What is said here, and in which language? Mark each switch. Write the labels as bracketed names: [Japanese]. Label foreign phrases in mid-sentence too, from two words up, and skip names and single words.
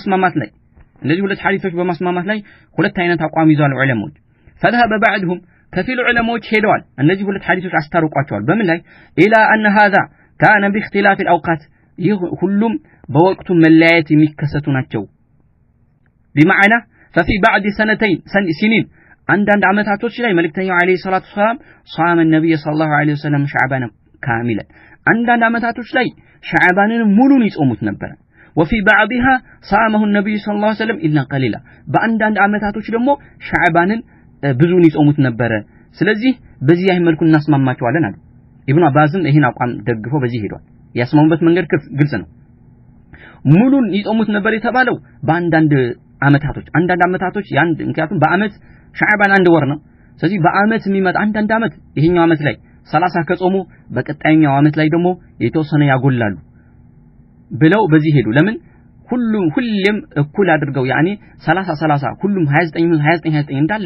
[Amharic] በማስማማት ላይ ሁለት አይነት አቋም ይዟል ዑለማዎች። [Arabic] فذهب بعضهم [Amharic] ከፊል ዑለማዎች ሄደዋል እነዚህ ሁለት ሐዲሶች አስታርቋቸዋል። በምን ላይ [Arabic] إلا ان هذا كان باختلاف الاوقات [Amharic] ይህ ሁሉም በወቅቱ መለያየት የሚከሰቱ ናቸው። [Arabic] بمعنى ففي بعد سنين [Amharic] አንዳንድ አመታቶች ላይ መልእክተኛው [Arabic] عليه الصلاه والسلام صام النبي صلى الله عليه وسلم شعبان كاملا [Amharic] አንዳንድ አመታቶች ላይ ሸዕባንን ሙሉን ይጾሙት ነበር። [Arabic] وفي بعضها صامه النبي صلى الله عليه وسلم الا قليلا [Amharic] በአንዳንድ አመታቶች ደግሞ ሸዕባንን ብዙን ይጾሙት ነበር። ስለዚህ በዚህ አይነት መልኩ እናስማማቸዋለን አሉ። ኢብኑ አባስም ይሄን አቋም ደግፎ በዚህ ሄዷል። ያስማሙበት መንገድ ግልጽ ነው። ሙሉን ይጾሙት ነበር የተባለው በአንዳንድ አመታቶች ያንድ ምክንያቱም በአመት ሸዕባን አንድ ወር ነው። ስለዚህ በአመት የሚመጣ አንዳንድ አመት ይሄኛው አመት ላይ 30 ከጾሙ በቀጣይኛው አመት ላይ ደግሞ የተወሰነ ያጎላሉ ብለው በዚህ ሄዱ። ለምን ሁሉም እኩል አድርገው ያኔ 30 ሁሉም 29 እንዳለ